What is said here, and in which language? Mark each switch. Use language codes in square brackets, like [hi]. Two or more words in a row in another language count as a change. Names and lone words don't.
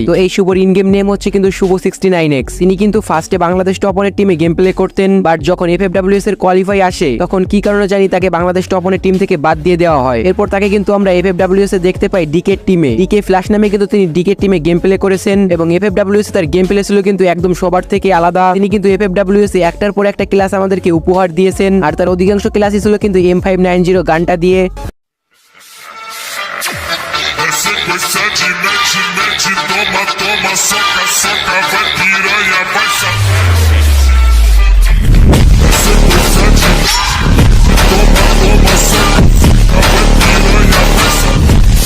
[bn] তো এই শুভর [en] in game name [bn] হচ্ছে কিন্তু শুভ 69x। তিনি কিন্তু ফার্স্টে বাংলাদেশ টপনের টিমে [en] game play [bn] করতেন, বাট যখন FFWS এর কোয়ালিফাই আসে তখন কি কারণে জানি তাকে বাংলাদেশ টপনের টিম থেকে বাদ দিয়ে দেওয়া হয়। এরপর তাকে কিন্তু আমরা FFWS এ দেখতে পাই ডিকেট টিমে। ডিকে ফ্ল্যাশ নামে কিন্তু তিনি ডিকেট টিমে [en] game play [bn] করেছেন, এবং FFWS এ তার [en] game play [bn] ছিল কিন্তু একদম সবার থেকে আলাদা। তিনি কিন্তু FFWS এ একটার পর একটা ক্লাস আমাদেরকে উপহার দিয়েছেন, আর তার অধিকাংশ ক্লাসই ছিল কিন্তু M590 গানটা দিয়ে। [pt] É sequência de mete, toma, toma, soca, soca, vai piranha, vai sacar. É sequência de toma, toma, soca, soca, vai piranha, vai sacar.